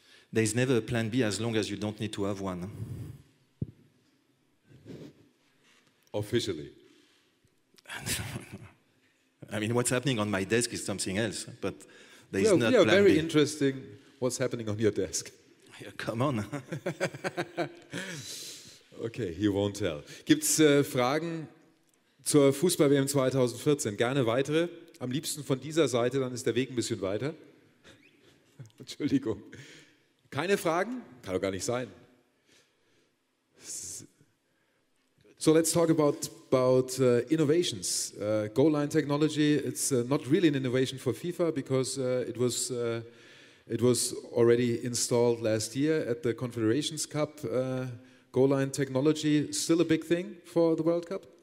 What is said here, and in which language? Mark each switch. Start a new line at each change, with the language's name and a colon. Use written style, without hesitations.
English: There is never a plan B as long as you don't need to have one. Officially. I mean, what's happening on my desk is something else, but there is not yeah, plan very B. interesting what's happening on your desk. Yeah, come on. Okay, you won't tell.
German: Gibt es Fragen zur Fußball-WM 2014? Gerne weitere. Am liebsten von dieser Seite, dann ist der Weg ein bisschen weiter. Entschuldigung. Keine Fragen? Kann doch gar nicht sein.
English: So let's talk about innovations. Goal line technology, it's not really an innovation for FIFA because it was already installed last year at the Confederations Cup. Goal line technology, still a big thing for the World Cup?